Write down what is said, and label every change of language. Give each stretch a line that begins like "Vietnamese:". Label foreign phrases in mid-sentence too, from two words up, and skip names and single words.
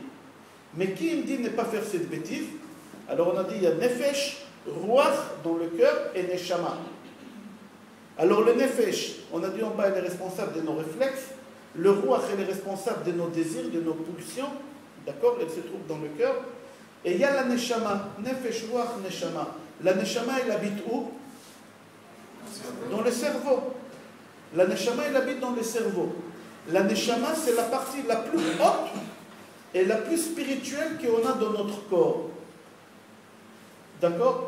French: Mais qui me dit ne pas faire cette bêtise? Alors on a dit il y a
Hebrew: נפש, רוח
French: dans le cœur et neshama. Alors le nefesh, on a dit en bas, il est responsable de nos réflexes. Le ruach, il est responsable de nos désirs, de nos pulsions. D'accord? Elle se trouve dans le cœur. Et il y a la neshama.
Hebrew: נפש, רוח, נשמה.
French: La neshama, elle habite où? Dans le cerveau. La neshama, elle habite dans le cerveau. La neshama, c'est la partie la plus haute et la plus spirituelle qu'on a dans notre corps. D'accord?